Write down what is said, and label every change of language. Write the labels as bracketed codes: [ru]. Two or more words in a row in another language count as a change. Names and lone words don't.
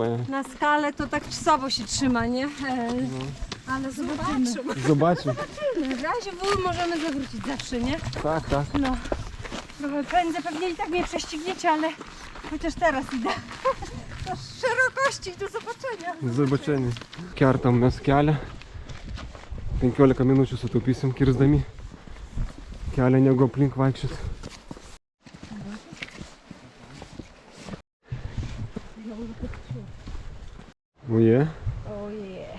[pl] Na skalę to tak czasowo się trzyma, nie? Ale zobaczymy. Zobaczę. W razie W możemy zawrócić zawsze, nie? Tak. No. Trochę prędzej pewnie i tak mnie prześcigniecie, ale chociaż teraz idę. Do szerokości, do zobaczenia. Zobaczenie. [lt] Kertam mes kelią. 15 minučių sutaupysim kirsdami kelią negu aplink vaikščiot. Oje. Ojej.